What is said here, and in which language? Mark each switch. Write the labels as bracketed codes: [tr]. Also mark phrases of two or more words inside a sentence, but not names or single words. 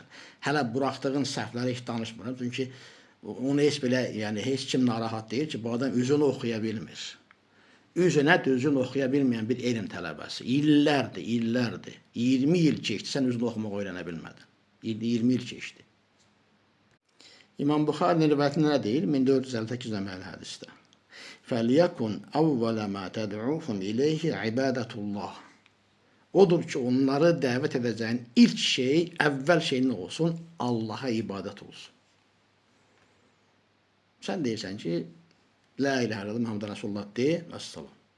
[az] Hələ buraxdığın səhvləri heç danışmıram. Çünki onu heç belə, yəni heç kim narahat deyir ki, bu adam üzünü oxuya bilmir. Üzünə düzgün oxuya bilməyən bir elm tələbəsi. İllərdir. 20 il keçdi, sən üzünü oxumaq öyrənə bilmədin. 20 il keçdi. İmam Buxarinin rivayətində nə deyir? 1458 nömrəli hədisdə. [ar] فَلْيَكُنْ أَوَّلَ مَا تَدْعُوهُمْ إِلَيْهِ عِبَادَةُ اللّٰهِ. [az] Odur ki, onları dəvət edəcəyin ilk şey, əvvəl şey nə olsun? Allaha ibadət olsun. Sən deyirsən ki, [ar] لا إله إلا الله محمد رسول الله de, [az] vəssalam.